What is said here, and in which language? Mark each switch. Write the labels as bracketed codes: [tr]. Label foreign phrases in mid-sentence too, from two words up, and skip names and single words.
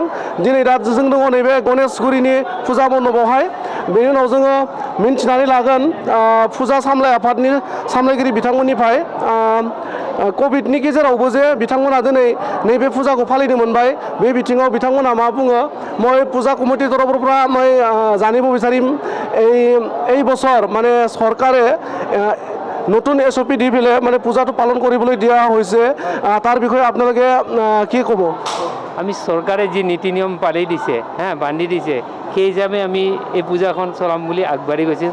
[brx] दिनै दा जों दङ नैबे गणेशगुरिनि फुजा मण्डपावहाय। बेनि उनाव जोङो मिन्थिनानै लागोन फुजा सामलाय आफादनि सामलायगिरि बिथांमोननिफ्राय कभिडनि गेजेरावबो जे बिथांमोना दिनै नैबे फुजाखौ फालिनो मोनबाय, बे बिथिङाव बिथांमोना मा बुङो। [as] मैं পূজা কমিটি তরফৰ পৰা মই জানিব বিচাৰিম এই বছৰ মানে চৰকাৰে নতুন SOP দি পেলাই মানে পূজাটো পালন কৰিবলৈ দিয়া হৈছে, তাৰ বিষয়ে আপোনালোকে কি ক'ব? আমি চৰকাৰে যি নীতি নিয়ম পালি দিছে বান্ধি দিছে, সেই হিচাপে আমি এই পূজাখন চলাম বুলি আগবাঢ়ি গৈছে।